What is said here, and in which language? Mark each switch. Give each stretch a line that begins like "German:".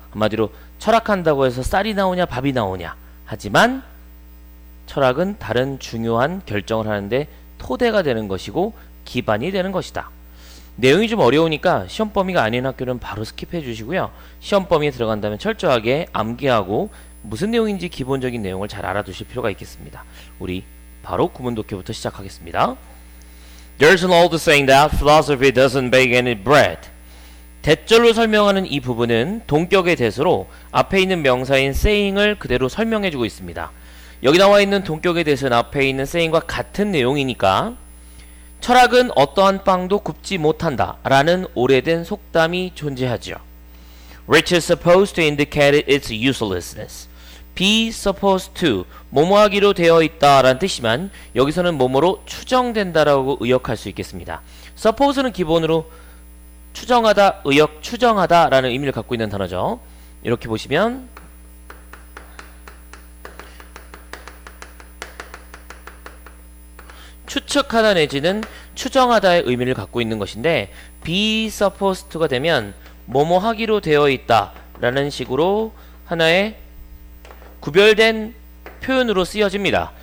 Korean: 한마디로 철학한다고 해서 쌀이 나오냐 밥이 나오냐. 하지만 철학은 다른 중요한 결정을 하는데 토대가 되는 것이고 기반이 되는 것이다. 내용이 좀 어려우니까 시험 범위가 아닌 학교는 바로 스킵해 주시고요. 시험 범위에 들어간다면 철저하게 암기하고 무슨 내용인지 기본적인 내용을 잘 알아두실 필요가 있겠습니다. 우리 바로 구문 독해부터 시작하겠습니다.
English: There's an old saying that philosophy doesn't bake any bread.
Korean: 대절로 설명하는 이 부분은 동격의 대수로 앞에 있는 명사인 saying을 그대로 설명해주고 있습니다. 여기 나와 있는 동격의 대수는 앞에 있는 saying과 같은 내용이니까 철학은 어떠한 빵도 굽지 못한다 라는 오래된 속담이 존재하죠.
English: Which is supposed to indicate its uselessness.
Korean: be supposed to 뭐뭐하기로 되어 있다 라는 뜻이지만 여기서는 뭐뭐로 추정된다라고 의역할 수 있겠습니다. suppose는 기본으로 추정하다, 의역, 추정하다 라는 의미를 갖고 있는 단어죠. 이렇게 보시면 추측하다 내지는 추정하다의 의미를 갖고 있는 것인데 be supposed to가 되면 뭐뭐 하기로 되어 있다 라는 식으로 하나의 구별된 표현으로 쓰여집니다.